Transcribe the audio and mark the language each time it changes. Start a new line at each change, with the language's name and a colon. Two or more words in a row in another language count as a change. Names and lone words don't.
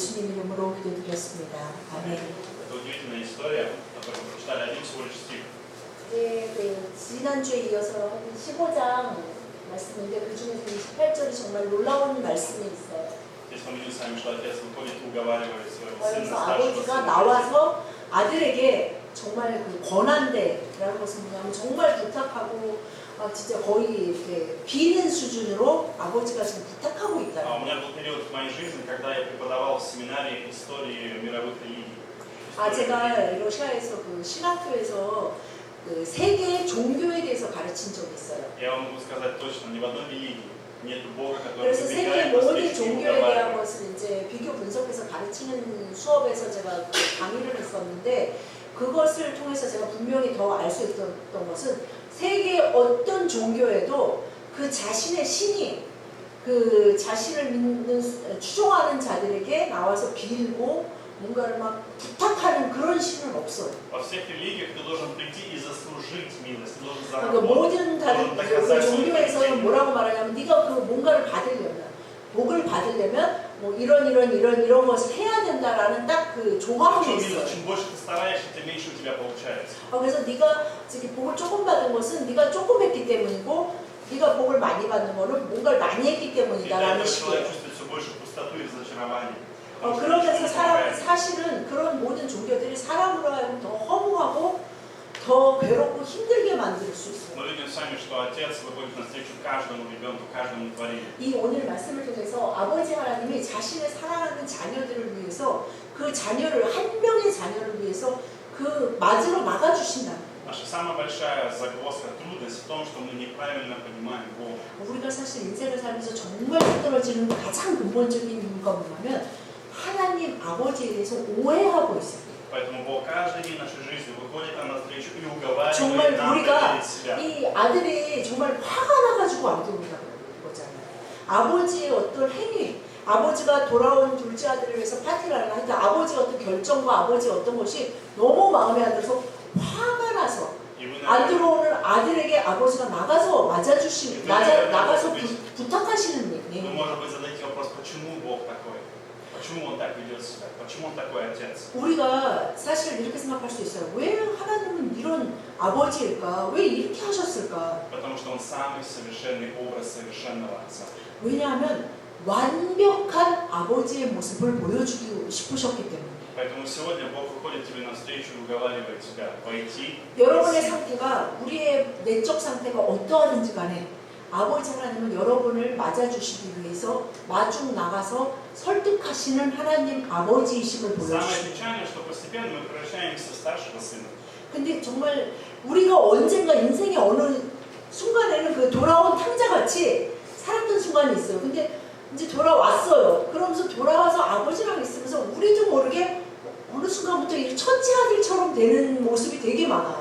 Korean: 이름으로 기도드렸습니다. 아멘.
Russian: Это удивительная история, которую мы прочитали один всего лишь стих.
Korean: 네, 지난주에 이어서 15장 말씀인데 그 중에서 28절이 정말 놀라운 말씀이 있어요.
Russian: Здесь мы видим с вами, что отец выходит и уговаривает своего сына
Korean: 그래서
Russian: старшего
Korean: 아버지가
Russian: сына.
Korean: 나와서 아들에게 정말 그 권한대라는 것은 뭐냐면 정말 부탁하고 진짜 거의 이렇게 비는 수준으로 아버지가 지금 부탁하고
Russian: У
Korean: 있다.
Russian: меня был период в моей жизни, когда я преподавал в семинаре истории мировых религий.
Korean: 제가 러시아에서 그 신학교에서 그 세계의 종교에 대해서 가르친 적이 있어요.
Russian: Я вам могу сказать точно, ни в одной религии нет Бога, который
Korean: 그래서 세계
Russian: выбегает
Korean: 모든
Russian: навстречу и
Korean: 종교에 대한
Russian: уговаривает.
Korean: 것을 이제 비교 분석해서 가르치는 수업에서 제가 그 강의를 했었는데 그것을 통해서 제가 분명히 더 알 수 있었던 것은 세계 어떤 종교에도 그 자신의 신이 그 자신을 믿는 추종하는 자들에게 나와서 빌고 뭔가를 막 부탁하는 그런 신은 없어요.
Russian: Во всех религиях ты должен прийти и заслужить милость, ты должен
Korean: 그러니까
Russian: заработать,
Korean: 모든
Russian: должен
Korean: 다른
Russian: доказать свою
Korean: 종교에서는
Russian: позицию.
Korean: 뭐라고 말하냐면 네가 그 뭔가를 받으려면 복을 받으려면 뭐 이런 것을 해야 된다라는 딱 그 조항이
Russian: Причем
Korean: 있어요.
Russian: чем больше ты стараешься, тем меньше у тебя получается.
Korean: 그래서 네가 지금 복을 조금 받은 것은 네가 조금 했기 때문이고 네가 복을 많이 받는 거는 뭔가를 많이 했기
Russian: И
Korean: 때문이다라는
Russian: этого человек
Korean: 식이에요.
Russian: чувствует все больше пустоту и разочарование.
Korean: 그러면서 사람은 사실은 그런 모든 종교들이 사람으로 하여금 더 허무하고 더 괴롭고 힘들게 만들 수 있어요.
Russian: Мы видим сами, что Отец выходит навстречу каждому ребенку, каждому творению.
Korean: 이 오늘 말씀을 통해서 아버지 하나님이 자신의 사랑하는 자녀들을 위해서 그 자녀를 한 명의 자녀를 위해서 그 맞으러 막아주신다.
Russian: Наша самая большая загвоздка, трудность в том, что мы неправильно понимаем Бога.
Korean: 우리가 사실 인생을 살면서 정말 힘들어지는 가장 근본적인 이유가 뭐냐면 하나님 아버지에 대해서 오해하고 있어요.
Russian: Поэтому Бог каждый день нашей жизни выходит нам навстречу и уговаривает
Korean: 정말
Russian: нам
Korean: 우리가
Russian: доверить себя.
Korean: 이 아들이 정말 화가 나가지고 안 들어온다고 그러잖아요. 아버지의 어떤 행위, 아버지가 돌아온 둘째 아들을 위해서 파티를 하나 하니까 아버지의 어떤 결정과 아버지의 어떤 것이 너무 마음에 안 들어서 화가 나서 안 들어오는 아들에게 아버지가 나가서 나가서 부탁하시는
Russian: Мы,
Korean: 얘기예요.
Russian: может быть, задаете вопрос, почему Бог такой? Почему Он так ведет себя? Почему Он такой Отец?
Korean: 우리가 사실 이렇게 생각할 수 있어요. 왜 하나님은 이런 아버지일까? 왜 이렇게 하셨을까?
Russian: Потому что Он самый совершенный образ совершенного Отца.
Korean: 왜냐하면 완벽한 아버지의 모습을 보여주고 싶으셨기 때문에.
Russian: Поэтому сегодня Бог выходит тебе навстречу и уговаривает тебя войти.
Korean: 여러분의 상태가 우리의 내적 상태가 어떠하든지 간에 아버지 하나님은 여러분을 맞아주시기 위해서 마중 나가서 설득하시는 하나님 아버지이심을
Russian: Самое
Korean: 보여주십니다.
Russian: печальное, что постепенно мы превращаемся в старшего сына.
Korean: 근데 정말 우리가 언젠가 인생의 어느 순간에는 그 돌아온 탕자같이 살았던 순간이 있어요. 근데 이제 돌아왔어요. 그러면서 돌아와서 아버지랑 있으면서 우리도 모르게 어느 순간부터 이 첫째 아들처럼 되는 모습이 되게 많아요.